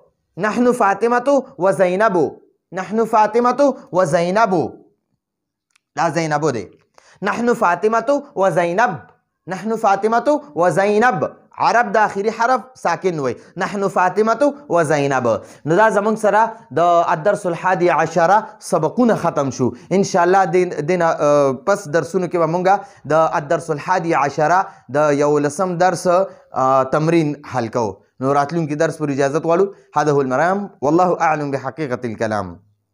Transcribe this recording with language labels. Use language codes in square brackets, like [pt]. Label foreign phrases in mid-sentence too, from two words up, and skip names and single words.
[ps] دا زینبو دی [ar] نحنو فاطمة و زینب [ps] عرب د آخري حرف ساکن وي نحنو فاطمة و زینب نو دا زمونږ سره د [ar] الدرس الحادي عشره [ps] سبقونه ختم شو انشاءالله دینه پس درسونو کې به مونږه د [ar] الدرس الحادي عشره [ps] د 11 درس تمرین حل کوو نو راتلونکي درس پر اجازت غواړو [ar] هذا هو المرام والله اعلم بحقيقة الكلام